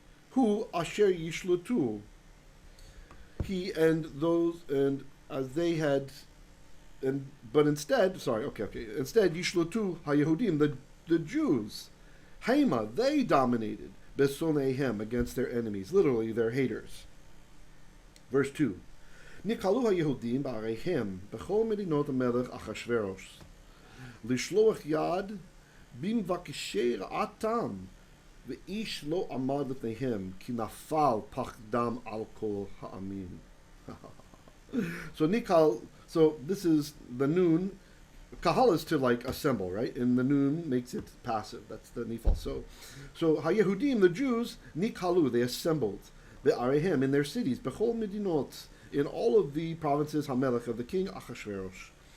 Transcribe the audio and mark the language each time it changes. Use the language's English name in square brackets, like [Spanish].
[Hebrew] Hu asher yishlutu. [English] He and those, and as they had, and but instead, instead [Hebrew] yishlutu hayehudim, [English] the Jews, [Hebrew] hema, [English] they dominated [Hebrew] besoneihem, [English] against their enemies, literally their haters. Verse 2. [Hebrew] נקהלו היהודים בעריהם בכל מדינות המלך אחשוורוש לשלוח יד במבקשי רעתם, ואיש לא עמד לפניהם, כי נפל פחדם על כל העמים. [English] So nikal, so this is the noon. Kahal is to like assemble, right? And the noon makes it passive. That's the niphal. So hayehudim, the Jews, nikalu, they assembled. [Hebrew] Be'arehem, [English] in their cities, [Hebrew] bechol medinot, [English] in all of the provinces [Hebrew] hamelech [English] of the king Achashverosh.